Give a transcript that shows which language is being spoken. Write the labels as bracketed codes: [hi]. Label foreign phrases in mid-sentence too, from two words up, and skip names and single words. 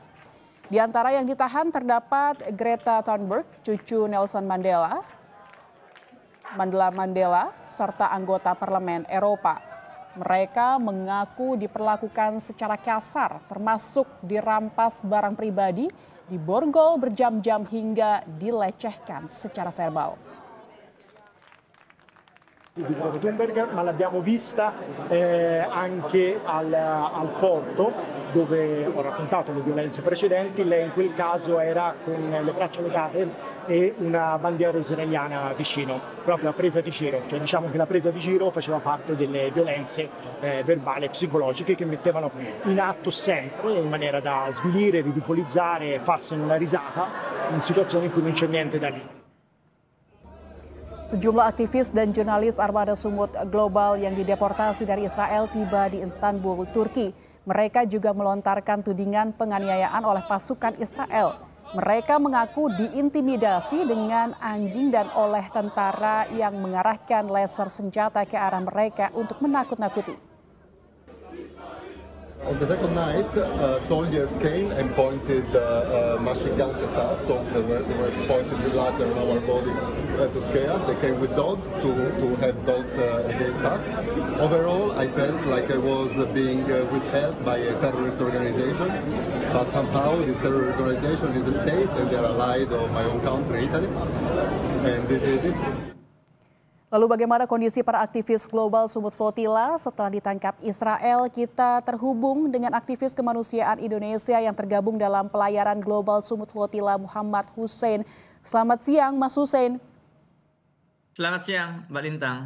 [id] Di antara yang ditahan terdapat Greta Thunberg, cucu Nelson Mandela, serta anggota Parlemen Eropa. Mereka mengaku diperlakukan secara kasar, termasuk dirampas barang pribadi, diborgol berjam-jam hingga dilecehkan secara verbal. [it] Di Greta Thunberg, ma l'abbiamo vista anche al porto, dove ho raccontato le violenze precedenti. Lei in quel caso era con le braccia legate e una bandiera israeliana vicino, proprio a presa di giro. Cioè diciamo che la presa di giro faceva parte delle violenze verbali e psicologiche che mettevano in atto sempre in maniera da svilire, ridicolizzare, farsene una risata in situazioni in cui non c'è niente da ridere. [id] Sejumlah aktivis dan jurnalis armada Sumut Global yang dideportasi dari Israel tiba di Istanbul, Turki. Mereka juga melontarkan tudingan penganiayaan oleh pasukan Israel. Mereka mengaku diintimidasi dengan anjing dan oleh tentara yang mengarahkan laser senjata ke arah mereka untuk menakut-nakuti. [en] On the second night, soldiers came and pointed machine guns at us, so they were pointed with laser on our body to scare us. They came with dogs to have dogs against us. Overall, I felt like I was being withheld by a terrorist organization, but somehow this terrorist organization is a state and they're allied of my own country, Italy, and this is it. [id] Lalu bagaimana kondisi para aktivis global Sumut Flotilla setelah ditangkap Israel? Kita terhubung dengan aktivis kemanusiaan Indonesia yang tergabung dalam pelayaran global Sumut Flotilla, Muhammad Hussein. Selamat siang, Mas Hussein. Selamat siang, Mbak Lintang.